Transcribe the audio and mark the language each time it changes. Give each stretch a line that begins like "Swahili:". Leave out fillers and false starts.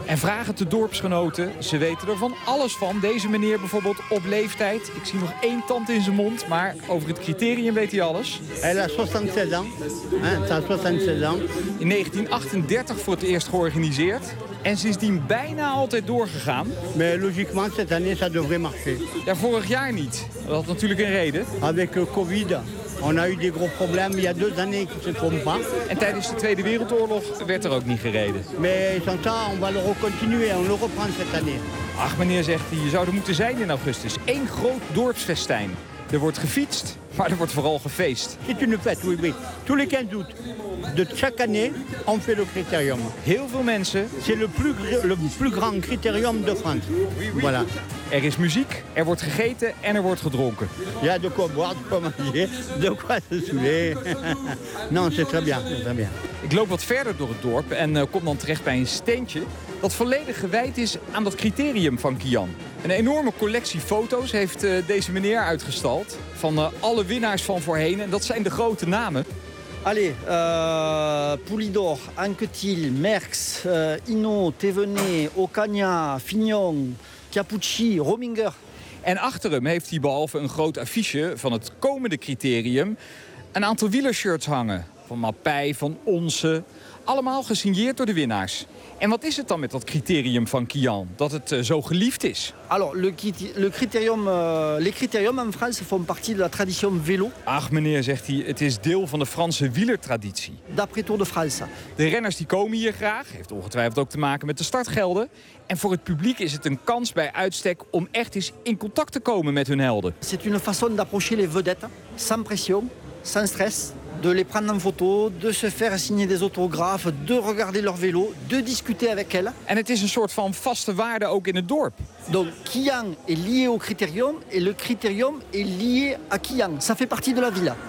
Dutch: En vraag het de dorpsgenoten. Ze weten er van alles van. Deze meneer bijvoorbeeld op leeftijd. Ik zie nog één tand in zijn mond, maar over het criterium weet hij alles. Hij is 67 ans. In 1938 voor het eerst georganiseerd. En sindsdien bijna altijd doorgegaan.
French: Maar logiquement, cette année, ça devrait marcher.
Dutch: Ja, vorig jaar niet. Dat had natuurlijk een reden.
French: Avec Covid. On a eu des gros problèmes il y a deux années qui se trompent pas.
Dutch: En tijdens de Tweede Wereldoorlog werd er ook niet gereden.
French: Mais j'entends, on va le recontinuer, on le reprend cette année.
Dutch: Ach, meneer zegt hij, je zou er moeten zijn in augustus. Eén groot dorpsfestijn. Er wordt gefietst, maar er wordt vooral gefeest.
French: C'est une fête, oui, oui. Tous les 15 août, de chaque année, on fait le critérium.
Dutch: Heel veel mensen.
French: C'est le plus grand critérium de France. Oui, oui. Voilà.
Dutch: Er is muziek, er wordt gegeten en er wordt gedronken.
French: Ja, de quoi boire, de quoi manger, de quoi se souler. Non, c'est très bien, très bien.
Dutch: Ik loop wat verder door het dorp en kom dan terecht bij een steentje dat volledig gewijd is aan dat criterium van Quilan. Een enorme collectie foto's heeft deze meneer uitgestald van alle winnaars van voorheen. En dat zijn de grote namen. Allez, Poulidor, Anquetil, Merckx, Hino, Thévenet, Ocaña, Fignon, Capucci, Rominger. En achter hem heeft hij behalve een groot affiche van het komende criterium een aantal wielershirts hangen. Van Mapei, van Onze. Allemaal gesigneerd door de winnaars. En wat is het dan met dat criterium van Quilan, dat het zo geliefd is?
French: Alors, les criterium en France font partie de la tradition vélo.
Dutch: Ach meneer, zegt hij, het is deel van de Franse wielertraditie.
French: D'après Tour de France.
Dutch: De renners die komen hier graag, heeft ongetwijfeld ook te maken met de startgelden. En voor het publiek is het een kans bij uitstek om echt eens in contact te komen met hun helden.
French: C'est une façon d'approcher les vedettes, sans pression, sans stress. De les prendre en photo, de se faire signer des autographes, de regarder leur vélo, de discuter avec elle.
Dutch: En het is een soort van vaste waarde ook in het dorp.
French: Donc Quilan est lié au critérium et le critérium est lié à Quilan. Ça fait partie de la villa.